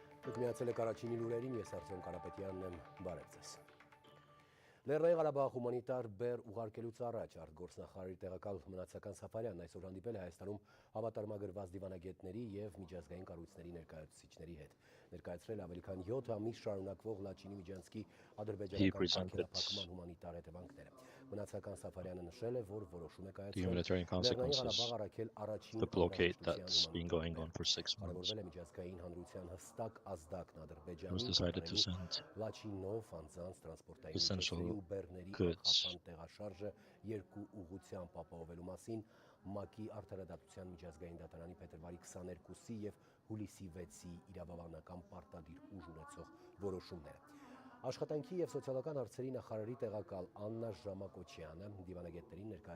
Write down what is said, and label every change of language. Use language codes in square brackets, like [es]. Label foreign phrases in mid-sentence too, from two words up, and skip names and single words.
[hy] Դուք միացել եք առաջինի լուրերին, ես Արտեմ Կարապետյանն եմ, բարև ձեզ։ Լեռնային Ղարաբաղ հումանիտար բեռ ուղարկելուց առաջ արտգործնախարարի տեղակալ Մնացական Սաֆարյանն այսօր հանդիպել է Հայաստանում հավատարմագրված դիվանագետների և միջազգային կառույցների ներկայացուցիչների հետ։ Ներկայացրել ավելի քան 7 ամիս շարունակվող Լաչինի Միջանցքի ադրբեջանական արգելափակման հումանիտար հետևանքները։ Մնացական Սաֆարյանը նշել է, որ որոշում է կայացրել [en] humanitarian consequences of the blockade that's been going on for 6 months. It was decided to send essential goods. [hy] ՄԱԿ-ի արդարադատության միջազգային դատարանի փետրվարի 22-ի և հուլիսի 6-ի իրավաբանական պարտադիր ուժ ունեցող որոշումները։ Աշխատանքի և սոցիալական հարցերի նախարարի տեղակալ Աննա Ժամակոչյանը դիվանագետներին